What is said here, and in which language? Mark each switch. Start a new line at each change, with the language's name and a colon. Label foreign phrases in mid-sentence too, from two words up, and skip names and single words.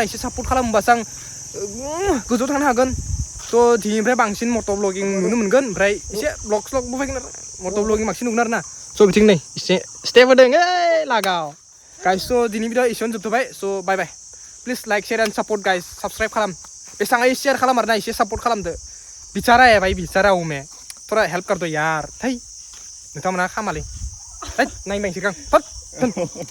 Bodo: एसे सापर्ट खालामबासो आं गोजौआव थांनो हागोन थ' दिनैनिफ्राय बांसिन मटर ब्लगिं नुनो मोनगोन ओमफ्राय एसे ब्लगबो फैगोन आरो मटर ब्लगिं बांसिन नुगोन आरो ना स' बिथिं नै एसे स्टेप होदों लागाव गाइस स' दिनै भिडिअ एसेयावनो जोबथ'बाय स'
English: bye bye please like share and support guys subscribe
Bodo: खालाम बेसां शेयार खालाम आरोना एसे सापर्ट खालामदो
Hindi: बिचारा है भाई बिचारा हूँ मैं थोड़ा हेल्प कर दो यार
Bodo: थै नोंथांमोना खामालै नायबायसै आं